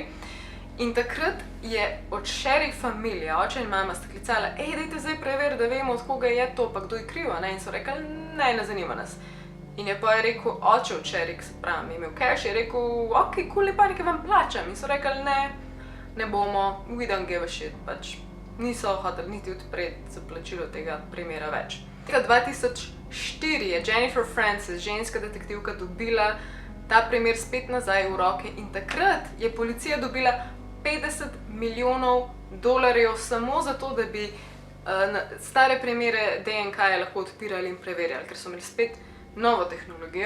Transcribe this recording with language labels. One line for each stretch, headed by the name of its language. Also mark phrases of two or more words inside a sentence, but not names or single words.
Slovenian: In takrat je od Sherry familija, oče in mama sta klicala, dajte zdaj preveri, da vemo, od koga je to, pa kdo je kriv, in so rekli, ne zanima nas. In je pa rekel oče včeraj, ki se pravi, je imel cash, je rekel,
English: ok, cool,
Slovenian: pa nekaj vam plačam. In so rekli, ne bomo,
English: we don't give a shit,
Slovenian: pač niso hoteli niti odpreti za plačilo tega primera več. Leta 2004 je Jennifer Francis, ženska detektivka, dobila ta primer spet nazaj v roke in takrat je policija dobila $50 milijonov samo zato, da bi stare primere DNK-je lahko odpirali in preverjali, ker so imeli spet novo tehnologijo.